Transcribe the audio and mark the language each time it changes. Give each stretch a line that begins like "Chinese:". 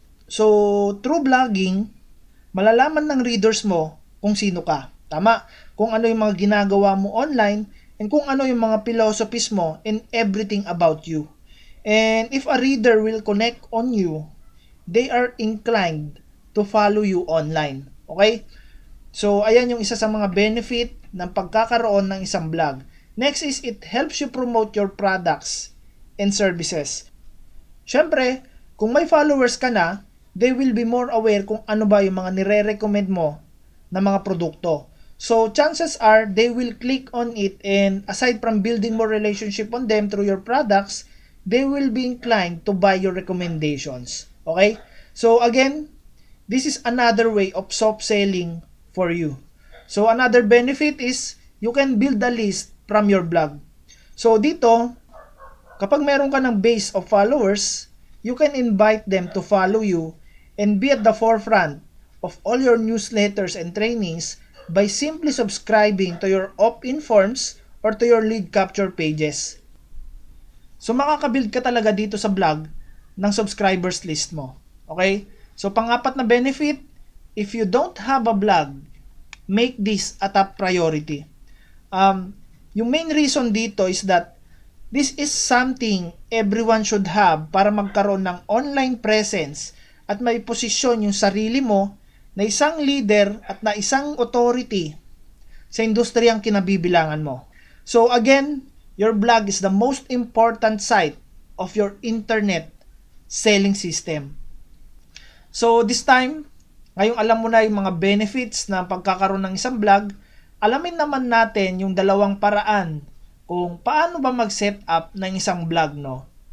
Filipino: So, through blogging, malalaman ng readers mo kung sino ka. Tama? Kung ano yung mga ginagawa mo online and kung ano yung mga philosophies mo and everything about you.
English: And if a reader will connect on you, they are inclined to follow you online. Okay?
Filipino: So, ayan yung isa sa mga benefit ng pagkakaroon ng isang blog.
English: Next is it helps you promote your products and services.
Filipino: Siyempre, kung may followers ka na,
English: they will be more aware
Filipino: kung ano ba yung mga nire-recommend mo na mga produkto.
English: So, chances are, they will click on it, and aside from building more relationship on them through your products, they will be inclined to buy your recommendations. Okay? So, again, this is another way of soft selling for you. So, another benefit is you can build a list from your blog.
Filipino: So, dito, kapag meron ka ng
English: base of followers, you can invite them to follow you and be at the forefront of all your newsletters and trainings by simply subscribing to your opt-in forms or to your lead capture pages.
Filipino: So, makakabuild ka talaga dito sa blog ng subscribers list mo.
English: Okay?
Filipino: So, pang-apat na benefit,
English: if you don't have a blog, make this a top priority.
Filipino: Yung main reason dito is that
English: this is something everyone should have
Filipino: para magkaroon ng online presence at may posisyon yung sarili mo na isang leader at na isang authority sa industriyang kinabibilangan mo.
English: So again, your blog is the most important site of your internet selling system.
Filipino: So this time, ngayong alam mo na yung mga benefits ng pagkakaroon ng isang blog, alamin naman natin yung dalawang paraan kung paano ba mag-set up ng isang blog, no?